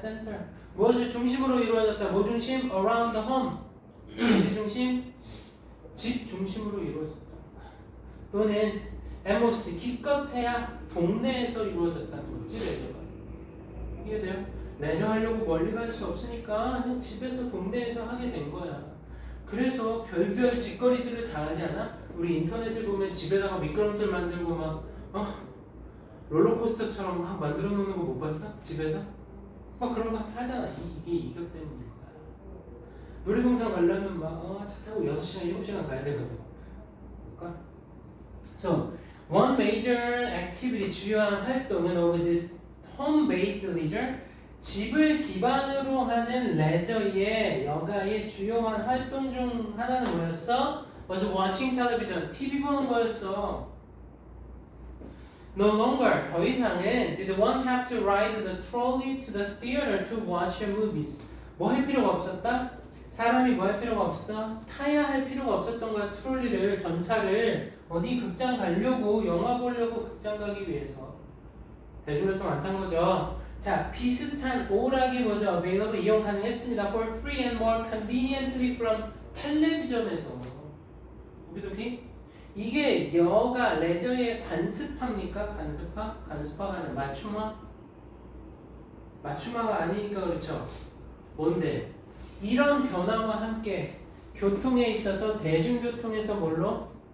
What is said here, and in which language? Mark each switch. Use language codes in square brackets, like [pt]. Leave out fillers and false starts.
[ko] center, 무엇을 중심으로 이루어졌다. 뭐 중심? [en] around the home, 어디 중심? [ko] 집 중심으로 이루어졌다. 또는 [en] at most, [ko] 기껏해야 동네에서 이루어졌다는 거지. 레저가 이해돼요? 레저 하려고 멀리 갈 수 없으니까 그냥 집에서 동네에서 하게 된 거야. 그래서 별별 짓거리들을 다 하지 않아? 우리 인터넷을 보면 집에다가 미끄럼틀 만들고 막 롤러코스터처럼 막 만들어 놓는 거 못 봤어? 집에서? 막 그런 거 하잖아. 이게 이격 때문인 거야. 놀이동산 가려면 막 차 타고 6시간, 7시간 가야 되거든. 그러니까 [en] So, one major activity, [ko] 주요한 활동은 [en] of this home-based leisure, [ko] 집을 기반으로 하는 레저의 여가의 주요한 활동 중 하나는 뭐였어? [en] was watching television, [ko] TV 보는 거였어. [en] No longer, [ko] 더 이상은 [en] did one have to ride the trolley to the theater to watch movies. [ko] 뭐 할 필요가 없었다? 사람이 뭐 할 필요가 없어? 타야 할 필요가 없었던 거야. 트롤리를, 전차를 어디 극장 가려고, 영화 보려고 극장 가기 위해서. 대중교통 안 탄 거죠. 자, 비슷한 오락이 뭐죠? available, 이용 가능했습니다. [en] for free and more conveniently from 텔레비전에서. [ko] 오케이? 이게 여가, 레저의 관습합니까? 관습화가 아니라 맞춤화가 아니니까 그렇죠. 뭔데? 이런 변화와 함께 교통에 있어서 대중교통에서 뭘로?